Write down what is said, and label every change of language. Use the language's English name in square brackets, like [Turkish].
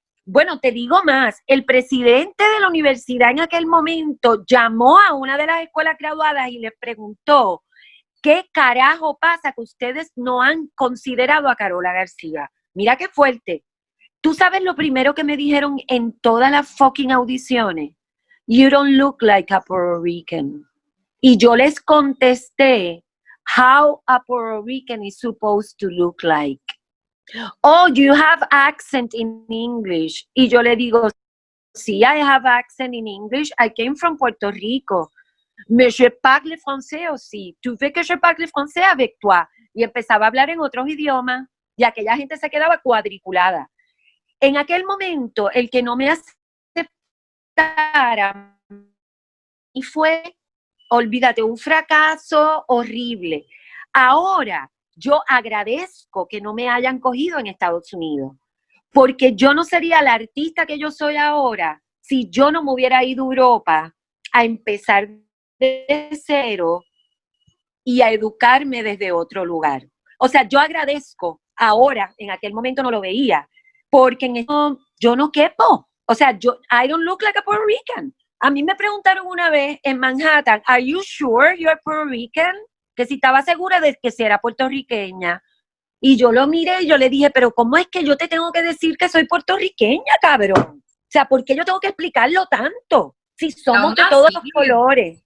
[Spanish] Bueno, te digo más, el presidente de la universidad en aquel momento llamó a una de las escuelas graduadas y les preguntó, ¿qué carajo pasa que ustedes no han considerado a Carola García? Mira qué fuerte. ¿Tú sabes lo primero que me dijeron en todas las [English] fucking [Spanish] audiciones? [English] You don't look like a Puerto Rican. [Spanish] Y yo les contesté, [English] how a Puerto Rican is supposed to look like. Oh, you have accent in English. [Spanish] Y yo le digo, sí, [English] I have accent in English. I came from Puerto Rico. [French] Mais je parle français aussi. Tu veux que je parle français avec toi? [Spanish] Y empezaba a hablar en otros idiomas y aquella gente se quedaba cuadriculada. En aquel momento, el que no me aceptara y fue, olvídate, un fracaso horrible. Ahora, yo agradezco que no me hayan cogido en Estados Unidos, porque yo no sería la artista que yo soy ahora si yo no me hubiera ido a Europa a empezar de cero y a educarme desde otro lugar. O sea, yo agradezco ahora, en aquel momento no lo veía, porque en esto yo no quepo. O sea, [English] I don't look like a Puerto Rican. [Spanish] A mí me preguntaron una vez en Manhattan, [English] ¿Are you sure you're Puerto Rican? [Spanish] Que si estaba segura de que si era puertorriqueña. Y yo lo miré y yo le dije, pero ¿cómo es que yo te tengo que decir que soy puertorriqueña, cabrón? O sea, ¿por qué yo tengo que explicarlo tanto? Si somos de todos los colores.